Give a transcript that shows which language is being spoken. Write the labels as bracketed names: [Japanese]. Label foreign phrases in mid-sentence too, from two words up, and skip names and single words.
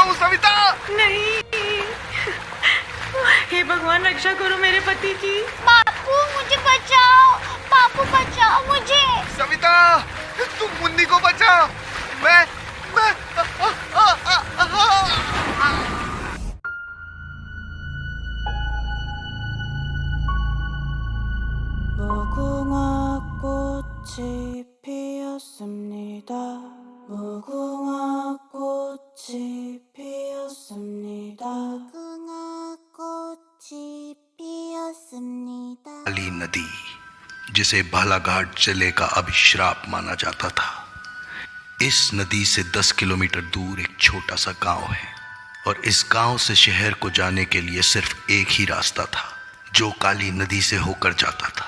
[Hindi] सविता! नहीं, हे भगवान रक्षा करो मेरे पति की। बापू मुझे बचाओ, बापू बचाओ मुझे। सविता, तुम मुन्नी को बचा। मैं [Korean] 무궁화 꽃이 피었습니다. 무궁화 꽃이 피었습니다. 무궁화 꽃이 피었습니다. [Hindi] काली नदी, जिसे बालाघाट जिले का अभिश्राप माना जाता था। इस नदी से 10 किलोमीटर दूर एक छोटा सा गांव है और इस गांव से शहर को जाने के लिए सिर्फ एक ही रास्ता था, जो काली नदी से होकर जाता था।